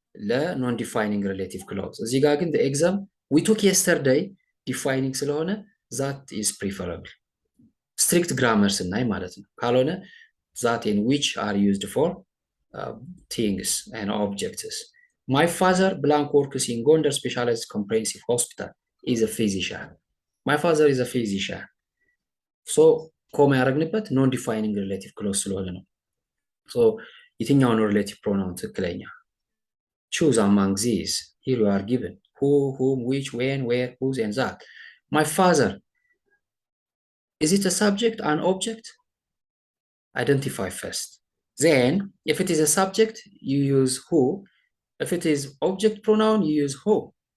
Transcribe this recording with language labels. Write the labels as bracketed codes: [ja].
[am] ለኖን ዲፋይኒንግ ሪሌቲቭ ክሎዝ። እዚህ ጋር ግን [en] the exam we took yesterday [am] ዲፋይኒንግ ስለሆነ [en] that is preferable [am] ስትሪክት ግራመር ስናይ ማለት ነው። ካልሆነ [en] that and which are used for things and objects. My father blank works in Gondar Specialized Comprehensive Hospital is a physician. My father is a physician. [am] So ኮማ ያደረግንበት ኖን ዲፋይኒንግ ሪሌቲቭ ክሎዝ ስለሆነ ነው። ሶ የትኛው ነው ሪሌቲቭ ፕሮናውን ትክክለኛ? [en] choose among these. Here you are given who, whom, which, when, where, whose and that. My father, is it a subject, an object? Identify first. Then if it is a subject, you use who. If it is object pronoun, you use who.